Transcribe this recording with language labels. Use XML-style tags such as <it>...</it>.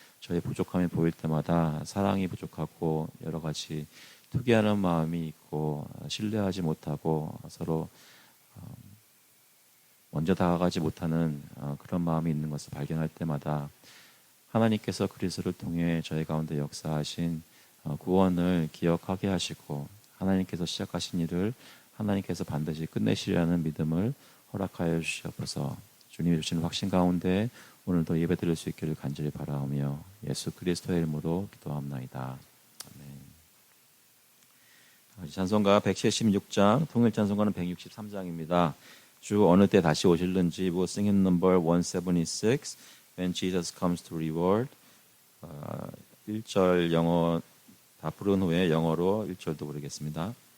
<ko>저희 부족함이 보일 때마다 사랑이 부족하고 여러 가지 투기하는 마음이 있고 신뢰하지 못하고 서로 먼저 다가가지 못하는 그런 마음이 있는 것을 발견할 때마다 하나님께서 그리스도를 통해 저희 가운데 역사하신 구원을 기억하게 하시고 하나님께서 시작하신 일을 하나님께서 반드시 끝내시리라는 믿음을 허락하여 주시옵소서. 주님이 주시는 확신 가운데 오늘도 예배드릴 수 있기를 간절히 바라오며 예수 그리스도의 이름으로 기도합나이다. 아멘. 찬송가 176장, 통일 찬송가는 163장입니다. 주 어느 때 다시 오실는지</ko> <en>we'll sing in number 176 when Jesus comes to reward.</en> <ko>1절 영어 다 부른 후에 영어로 1절도 부르겠습니다.</ko>